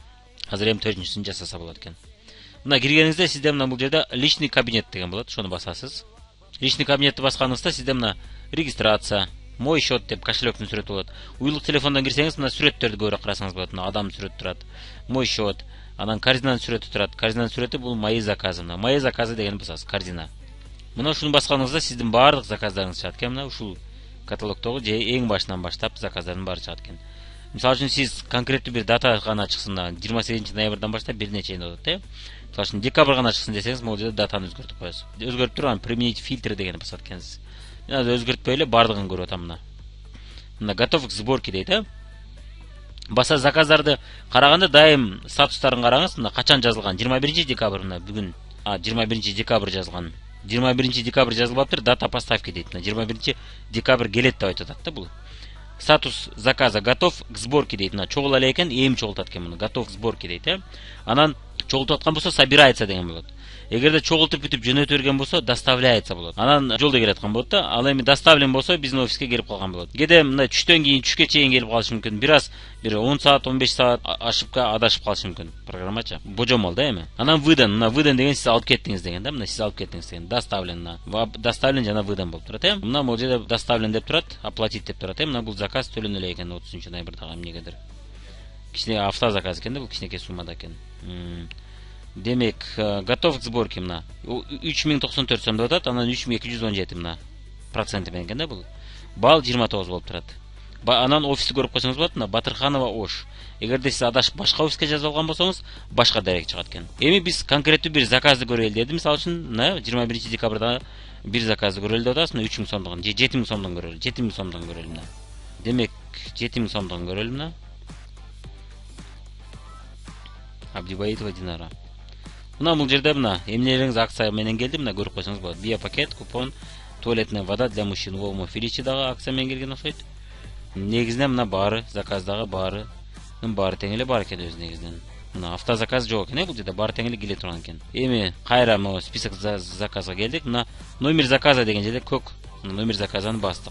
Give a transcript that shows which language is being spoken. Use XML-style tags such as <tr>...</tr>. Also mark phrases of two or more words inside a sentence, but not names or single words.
<ky>Азыр эми 4-сүн жасаса болот экен. Мына киргениңизде сизде мына бул жерде</ky> <ru>личный кабинет</ru> <ky>деген болот. Ошону басасыз. Личный кабинетти басканыңызда сизде мына регистрация,</ky> <ru>мой счет</ru> <ky>деп кошелектин сүрөтү болот. Уюлдук телефондон кирсеңиз мына сүрөттөрдү көрө карасаңыз болот. Мына адам сүрөтү турат.</ky> <ru>Мой счет,</ru> <ky>анан корзинанын сүрөтү турат. Корзинанын сүрөтү бул</ky> <ru>мои заказы.</ru> <ky>Мына</ky> <ru>мои заказы</ru> <ky>дегенди басасыз, корзина. Мына ушуну басканыңызда сиздин баардык заказдарыңыз чыгат экен. Мына ушул каталогдогу же эң башынан баштап заказдардын баары чыгат экен. Мисалы үчүн сиз конкреттүү бир дата гана чыксын, 28 ноябрдан баштап бир нече өтөт, Мисалы үчүн декабрь гана чыксын десеңиз, могул жерде датаны өзгөртүп коесуз. Өзгөртүп туруп,</ky> <ru>применить фильтры</ru> <ky>дегенди басат экенсиз. Мен азыр өзгөртпөй эле баардыгын көрүп атам мына. Мына</ky> <ru>готов к сборке</ru> <ky>дейт, Баса заказдарды караганда дайым статустарын караңыз. Мына качан жазылган? 21 декабрь мына бүгүн. 21 декабрь жазылган. 21 декабрь жазылбаптыр,</ky> <ru>дата поставки</ru> <ky>дейт. Мына 21 декабрь келет деп айтып атат да бул.</ky> <ru>Статус заказа готов к сборке</ru> <ky>дейт. Мына чогула эле экен, эми чогултат экен муну.</ky> <ru>Готов к сборке</ru> <ky>дейт, Анан чогултуп аткан болсо собирается деген болот. Эгерде чогултуп бүтүп жөнөтүп берген болсо доставляется болот. Анан жолдо келаткан болот да. Ал эми доставлен болсо биздин офиске келип калган болот. Кеде мына түштөн кийин, түшкө чейин келип калышы мүмкүн. Бир 10 саат, 15 саат ашып адашып калышы мүмкүн программачы. Божомол да эми. Анан выдан, мына выдан деген сиз алып кеттиңиз деген да. Мына сиз алып кеттиңиз деген. Доставлен, доставлен жана выдан болуп турат, Мына могул жерде доставлен деп турат, оплатить деп турат, Мына бул заказ төлөнө эле экен 30 ноябрдагы эмнегедир. Кичине автозаказ экен да, бул кичинекей суммада экен. Демек,</ky> <ru>готов к сборке</ru> <ky>мына 3094 сом деп атат, анан 3217 мына проценти менен экен да бул. Бал 29 болуп турат. Анан офисти көрүп койсоңуз болот, мына Батырханова Ош. Эгерде сиз адашып башка офиске жазып алган болсоңуз, башка дарек чыгат экен. Эми биз конкреттүү бир заказды көрөлү дедим. Мисалы үчүн, мына 21 декабрда бир заказды көрөлү деп атасыз, мына 3000 сомдугун же 7000 сомдон көрөлү. 7000 сомдон көрөлү мына. Демек, 7000 сомдон көрөлү мына. Абдибаитова Динара. Мына бул жерде мына эмнелериңиз акция менен келди, мына көрүп койсоңуз болот. Биопакет,</ky> <ru>купон, туалетная вода для мужчин,</ru> <ky>Волмо Феличи дагы акция менен келген окшойт. Негизинен мына баары, заказдагы баары тең эле бар экен өзү негизинен. Мына автозаказ жок экен, бул жерде баары тең эле келе турган экен. Эми кайра могу список заказга келдик. Мына</ky> <ru>номер заказа</ru> <ky>деген жерде көк номер заказаны бастык.</ky>